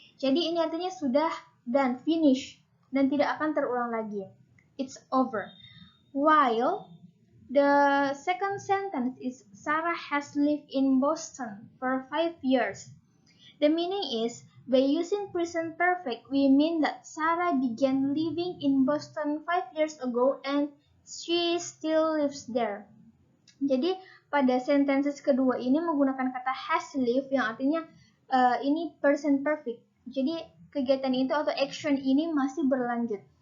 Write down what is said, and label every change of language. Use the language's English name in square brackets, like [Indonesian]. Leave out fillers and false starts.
[Indonesian] Jadi ini artinya sudah dan finish dan tidak akan terulang lagi. [English] It's over. While the second sentence is Sarah has lived in Boston for 5 years. The meaning is, by using present perfect, we mean that Sarah began living in Boston 5 years ago and she still lives there. [Indonesian] Jadi pada sentences kedua ini menggunakan kata has lived yang artinya ini present perfect. Jadi kegiatan itu atau action ini masih berlanjut.